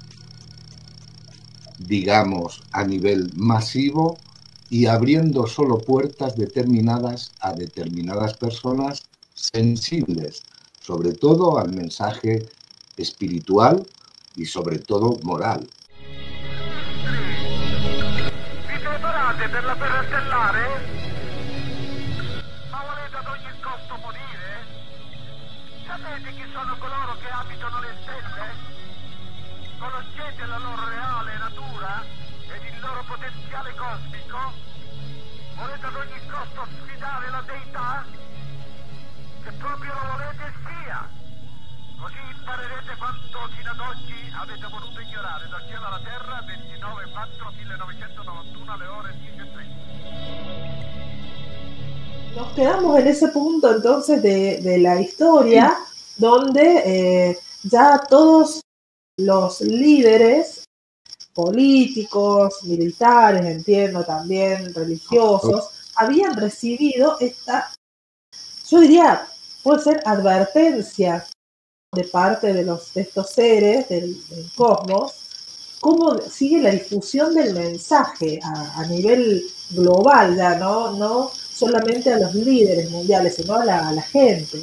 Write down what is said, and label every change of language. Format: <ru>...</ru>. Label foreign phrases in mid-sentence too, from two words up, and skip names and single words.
<es>digamos, a nivel masivo, y abriendo solo puertas determinadas a determinadas personas sensibles, sobre todo al mensaje espiritual y sobre todo moral.</es> <it>Vi preparate per la terra stellare? Ma volete ad ogni posto morire? Sapete chi sono coloro che abitano le stelle? Conoscete la loro reale natura ed il loro potenziale cosmico? Volete ad ogni costo sfidare la deità? Se proprio lo volete sia! Così imparerete quanto fino ad oggi avete voluto ignorare dal cielo alla terra 29/4/1991 alle ore 10:30.</it> <es>Nos quedamos en ese punto entonces de la historia donde ya todos los líderes políticos, militares, entiendo también, religiosos, habían recibido esta, yo diría, puede ser advertencia de parte de estos seres del cosmos, cómo sigue la difusión del mensaje a nivel global, ya no solamente a los líderes mundiales, sino a la gente.</es>